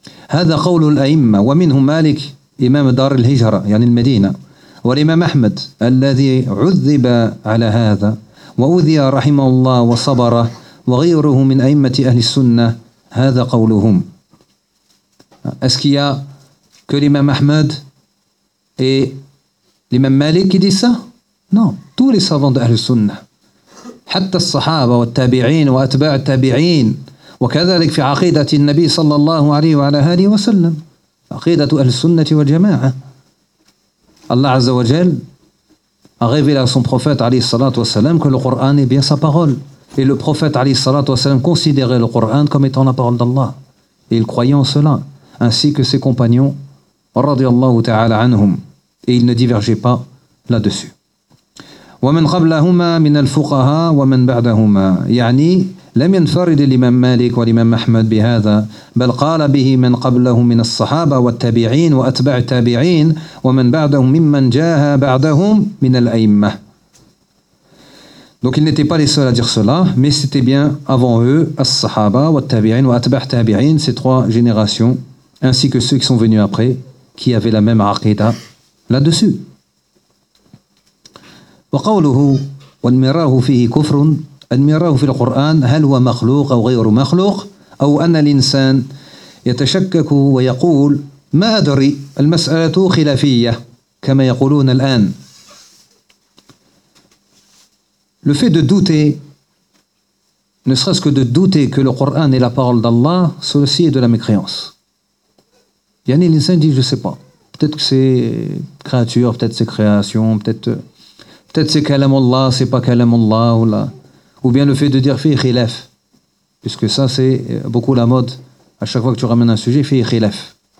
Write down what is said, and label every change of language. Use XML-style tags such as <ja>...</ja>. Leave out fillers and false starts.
<ar>Hadha qawlu al-a'imma wa minhum Malik, إمام دار الهجرة يعني المدينة والإمام أحمد الذي عذب على هذا وأوذي رحمه الله وصبر وغيره من أئمة أهل السنة هذا قولهم</ar> <fr>Est-ce qu'il y a que l'imam Ahmed et l'imam Malik qui disent ça? Non, tous les savants d'Ahl Sunnah.</fr> <ar>حتى الصحابة والتابعين وأتباع التابعين وكذلك في عقيدة النبي صلى الله عليه وعلى آله وسلم عقيدة أهل السنة والجماعة الله عز وجل</ar> <fr>a révélé à son prophète عليه الصلاة والسلام que le Coran est bien sa parole et le prophète عليه الصلاة والسلام considérait le Coran comme étant la parole d'Allah et il croyait en cela ainsi que ses compagnons رضي الله تعالى عنهم et il ne divergeait pas là-dessus.</fr> <ar>ومن قبلهما من الفقهاء ومن بعدهما يعني لم ينفرد الإمام مالك والإمام أحمد بهذا بل قال به من قبلهم من الصحابة والتابعين وأتباع التابعين ومن بعدهم ممن جاء بعدهم من الأئمة.</ar> <fr>Donc ils n'étaient pas les seuls à dire cela, mais c'était bien avant eux</fr> <ar>الصحابة والتابعين وأتباع التابعين,</ar> <fr>ces trois générations ainsi que ceux qui sont venus après qui avaient la même عقيدة là-dessus.</fr> <ar>وقوله والمراه فيه كفر المراه في القرآن هل هو مخلوق أو غير مخلوق أو أن الإنسان يتشكك ويقول ما أدري المسألة خلافية كما يقولون الآن.</ar> <fr>Le fait de douter, ne serait-ce que de douter que le Coran est la parole d'Allah, ceci est de la mécréance. Yani l'insan dit je sais pas, peut-être que c'est créature, peut-être c'est création, peut-être c'est kalam Allah, c'est pas kalam Allah, ou bien le fait de dire fi khilaf, puisque ça c'est beaucoup la mode, à chaque fois que tu ramènes un sujet, fi khilaf.</fr>